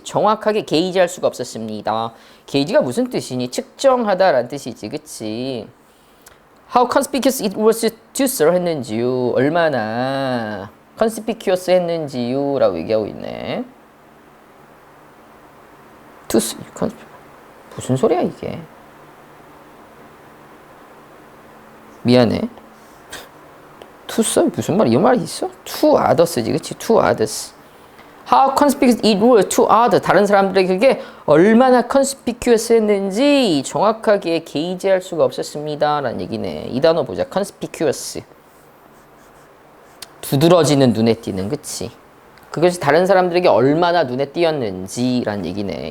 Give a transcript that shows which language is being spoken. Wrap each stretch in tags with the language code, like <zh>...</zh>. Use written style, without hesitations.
<ko>정확하게 게이지할 수가 없었습니다. 게이지가 무슨 뜻이니? 측정하다라는 뜻이지, 그치?</ko> <en>How conspicuous it was to Sir</en> <ko>했는지요. 얼마나 conspicuous 했는지요. 라고 얘기하고 있네. To 무슨 소리야 이게? 미안해. To Sir 무슨 말? 이 말이 있어?</ko> <en>To others지,</en> <ko>그치?</ko> <en>To others. How conspicuous it was to others.</en> <ko>다른 사람들에게 그게 얼마나 conspicuous 했는지 정확하게 게이지할 수가 없었습니다. 라는 얘기네. 이 단어 보자. conspicuous. 두드러지는, 눈에 띄는, 그치? 그것이 다른 사람들에게 얼마나 눈에 띄었는지 라는 얘기네.</ko>